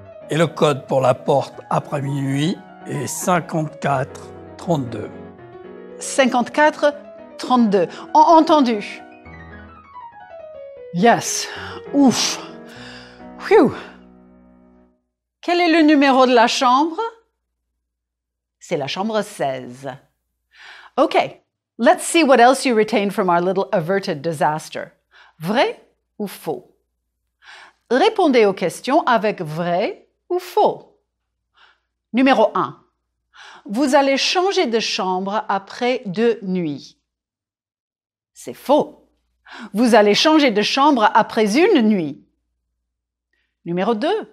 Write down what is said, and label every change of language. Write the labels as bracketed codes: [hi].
[fr] Et le code pour la porte après minuit est 5432. 5432. Entendu. Yes. Ouf. Phew. Quel est le numéro de la chambre? C'est la chambre 16. [en] Okay, let's see what else you retain from our little averted disaster. [fr] Vrai ou faux? Répondez aux questions avec vrai ou faux. Numéro 1. Vous allez changer de chambre après 2 nuits. C'est faux. Vous allez changer de chambre après 1 nuit. Numéro 2.